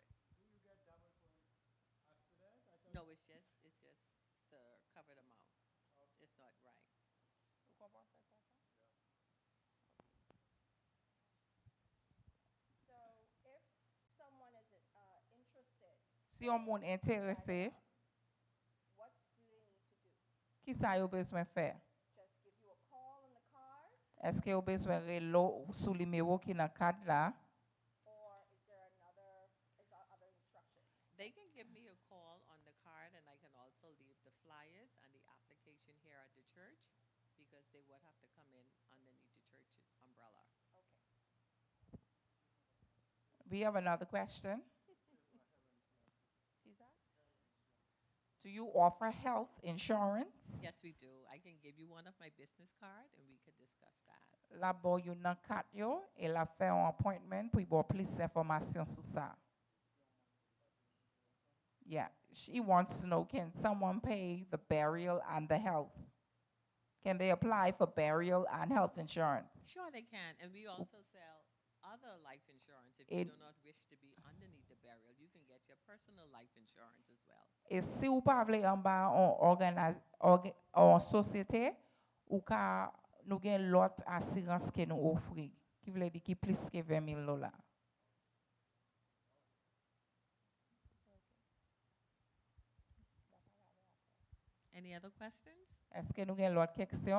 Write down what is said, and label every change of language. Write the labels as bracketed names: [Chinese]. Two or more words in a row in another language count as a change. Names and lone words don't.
[English] Do you get damage from accident? No, it's just to cover the mouth. It's not right. So if someone is interested, [Haitian Creole] Si yon moun intéressé, [English] what do they need to do? [Haitian Creole] ki sa yo bezwen fè? [English] Just give you a call on the card, [Haitian Creole] Eske yo bezwen relo sou numéro ki nan kad la? [English] or is there other instructions? They can give me a call on the card, and I can also leave the flyers and the application here at the church, because they would have to come in underneath the church umbrella. Okay. We have another question. Do you offer health insurance? Yes, we do. I can give you one of my business card, and we could discuss that. [Haitian Creole] La bo yon nan kat yo, e la fè an appointment pou y bo plis informasyon sou sa. [English] Yeah, she wants to know, can someone pay the burial and the health? Can they apply for burial and health insurance? Sure, they can. And we also sell other life insurance. If It- you do not wish to be underneath the burial, you can get your personal life insurance as well. [Haitian Creole] E si ou pa vle an ba an sosyete, ou ka nou gen lot asirans ke nou ofri, ki vle di ki plis ke $20,000. [English] Any other questions? [Haitian Creole] Eske nou gen lot keksyon?